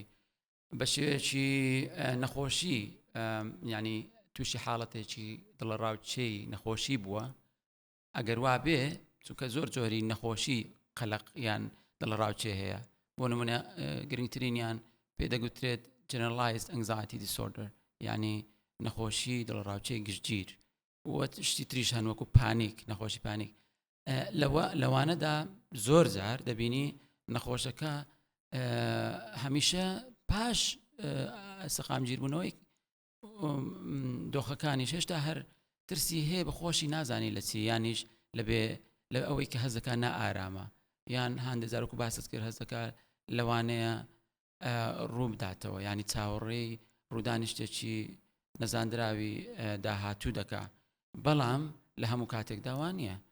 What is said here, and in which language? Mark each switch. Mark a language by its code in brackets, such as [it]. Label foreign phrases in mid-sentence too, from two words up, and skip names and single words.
[ckb] بە شێوەیەکی نەخۆشی ینی تووشی حاڵەتێکی دڵەڕاوچەی نەخۆشی بووە ئەگەر وا بێ چونکە زۆر جۆری نەخۆشی قەلق یان دڵەڕاوچێ هەیە بۆ نمونە گرنگترینیان پێدەگوترێت [en] generalized anxiety disorder [ckb] یعنی نەخۆشی دڵەڕاوچەی گشتگیر وە شتی تریش هەن وەکو پانیک نەخۆشی پانیک لەوانەدا زۆر جار دەبینی نەخۆشەکە هەمیشە پاش سەقامگیربوونەوەی دۆخەکانی هێشتا هەر ترسی هەیە بە خۆشی نازانی لە چی یانیش لە ئەوەی کە هەزەکە نائارامە یان هەندێزارکو باست کرد هەزەکە لەوانەیە ڕوو بداتەوە ینی چاوەڕێی ڕوودانی شتێکی نەزاندراوی داهاتوو دەکا بەڵام لە هەموو کاتێکدا وان نییە